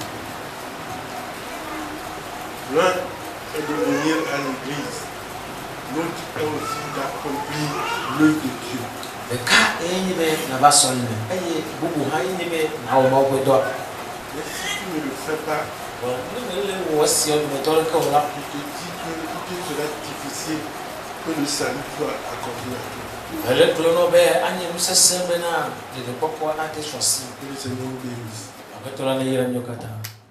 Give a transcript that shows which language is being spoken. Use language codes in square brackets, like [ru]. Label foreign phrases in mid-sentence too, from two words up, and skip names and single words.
[fr] L'un est de venir à l'église, l'autre est aussi d'accomplir l'œuvre de Dieu. [ee] Ɖeka eye nye be nava sɔlime eye bubu hã ye nye be nawɔ Mawu ƒe dɔ. [fr] Mais si tu ne le fais pas, [ee] Ne mele wɔ esia dometɔ ɖeke o la, [fr] je te dis que tout sera difficile que le salut soit accompli à toi. [ee] ele gblɔ nɔ be anye nusesẽ bena ɖeɖekpɔkpɔ ate sɔ si. [fr] Que le Seigneur nous bénisse. [ee] Aƒetɔ la ne yra mía katã.